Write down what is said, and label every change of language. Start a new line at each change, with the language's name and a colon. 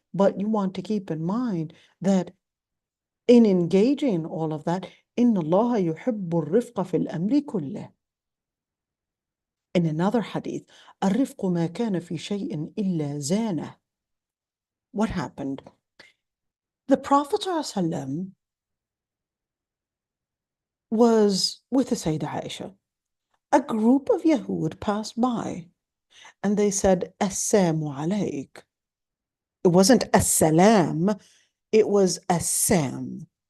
English: But you want to keep in mind that in engaging in all of that,
Arabic: إن الله يحب الرفق في الأمر كله.
English: In another hadith,
Arabic: الرفق ما كان في شيء إلا زانه.
English: What happened? The Prophet ﷺ was with the Sayyidah Aisha. A group of Yahud passed by and they said, Assalamu alayk. It wasn't Assalam, it was Assam.